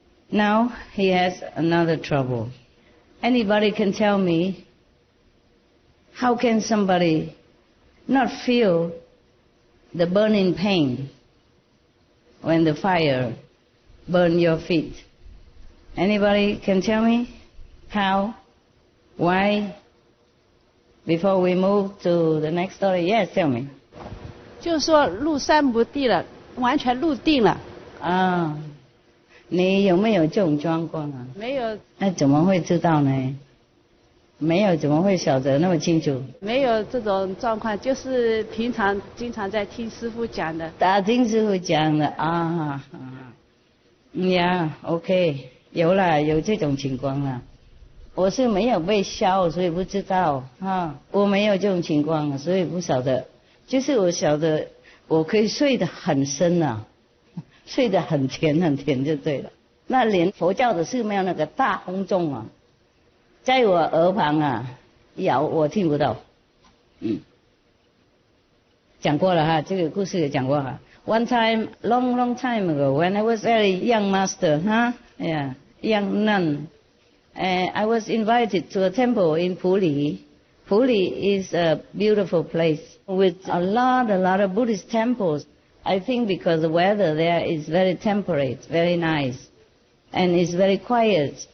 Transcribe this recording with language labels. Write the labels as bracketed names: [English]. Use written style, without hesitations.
[English] Now he has another trouble. Anybody can tell me, how can somebody not feel the burning pain when the fire burn your feet? Anybody can tell me how, why, before we move to the next story? Yes, tell me. [Chinese] 就是说入山不地了，完全入定了。啊，你有没有这种状况啊？没有。那怎么会知道呢？没有怎么会晓得那么清楚？没有这种状况，就是平常经常在听师父讲的。听师父讲的啊呀 ，OK， 有了，有这种情况了。我是没有被烧，所以不知道啊。我没有这种情况，所以不晓得。就是我晓得，我可以睡得很深啊，睡得很甜很甜就对了。那连佛教的寺庙那个大轰钟啊，在我耳旁啊摇，我听不到。讲过了哈，这个故事也讲过哈。 [English] One time, long time ago, when I was very young master, young nun, I was invited to a temple in Puli. Puli is a beautiful place with a lot of Buddhist temples. I think because the weather there is very temperate, very nice, and it's very quiet.